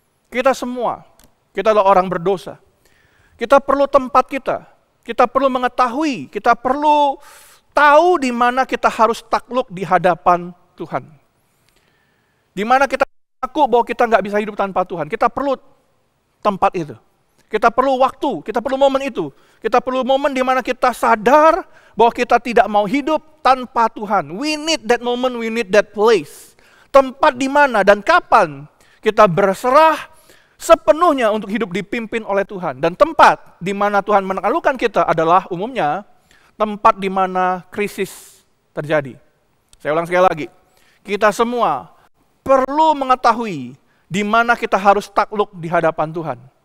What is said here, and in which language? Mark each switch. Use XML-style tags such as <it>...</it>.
<id>Kita semua, kita adalah orang berdosa. Kita perlu tempat kita perlu mengetahui, kita perlu tahu di mana kita harus takluk di hadapan Tuhan. Di mana kita mengaku bahwa kita nggak bisa hidup tanpa Tuhan. Kita perlu tempat itu. Kita perlu waktu, kita perlu momen itu. Kita perlu momen di mana kita sadar bahwa kita tidak mau hidup tanpa Tuhan.</id> <en>We need that moment, we need that place.</en> <id>Tempat di mana dan kapan kita berserah sepenuhnya untuk hidup dipimpin oleh Tuhan. Dan tempat di mana Tuhan menaklukkan kita adalah umumnya tempat di mana krisis terjadi. Saya ulang sekali lagi. Kita semua perlu mengetahui di mana kita harus takluk di hadapan Tuhan.</id>